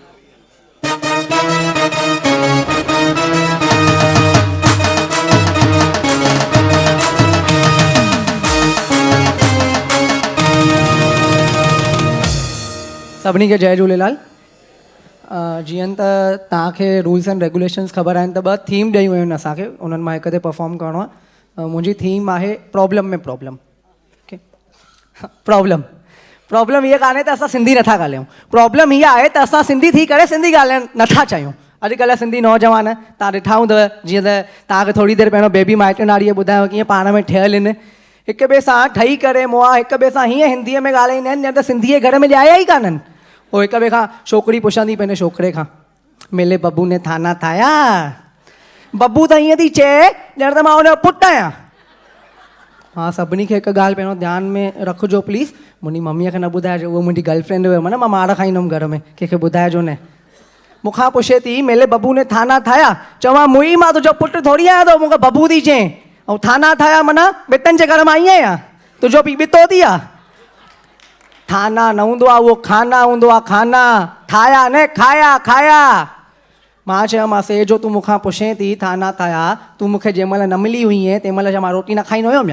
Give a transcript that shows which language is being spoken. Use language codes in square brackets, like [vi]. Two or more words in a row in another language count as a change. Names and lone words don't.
[sd] सभिनी खे जय झूलेलाल। जीअं त तव्हांखे [en] rules and regulations [sd] ख़बर आहिनि त ॿ थीम ॾेयूं आहिनि असांखे, उन्हनि मां हिक ते परफॉर्म करिणो आहे। मुंहिंजी थीम आहे प्रॉब्लम में प्रॉब्लम। ओके, प्रॉब्लम हीअ कान्हे त असां सिंधी नथा ॻाल्हायूं, प्रॉब्लम हीअ आहे त असां सिंधी थी करे सिंधी ॻाल्हाइण नथा चाहियूं। अॼुकल्ह सिंधी नौजवान तव्हां ॾिठा हूंदव, जीअं त तव्हांखे थोरी देरि पहिरियों बेबी माइटनाड़ीअ ॿुधायो कीअं पाण में ठहियल आहिनि, हिक ॿिए सां ठही करे मुआ हिक ॿिए सां हीअं हिंदीअ में ॻाल्हाईंदा आहिनि ॼण त सिंधीअ घर में ॼाया ई कान्हनि। पोइ हिक ॿिए खां छोकिरी पुछंदी पंहिंजे छोकिरे खां, मिले बबू ने थाना ठाहिया? बबू त ईअं थी चए ॼण त मां हुनजो पुटु आहियां। हा, सभिनी खे हिकु ॻाल्हि पहिरियों ध्यानु में रखिजो प्लीज़, मुंहिंजी मम्मीअ खे न ॿुधाइजो, उहो मुंहिंजी गर्लफ्रेंड हुयमि न, मां मार खाईंदुमि घर में, कंहिंखे ॿुधाइजो न। मूंखां पुछे थी मिले बबू ने थाना ठाहिया, चवां मुई मां तुंहिंजो पुटु थोरी आहियां त मूंखे बबू थी चए, ऐं थाना ठाहिया माना बितनि जे घर मां आई आहियां, तुंहिंजो पीउ बितो थी आहे। थाना न हूंदो आहे, उहो खाना हूंदो आहे, खाना ठाहिया न खाया खाया। मां चयोमांसि जो तूं मूंखां पुछे थी थाना ठाहिया, तूं मूंखे जंहिं महिल न मिली हुई तंहिं महिल छा मां रोटी न खाईंदो हुयुमि या?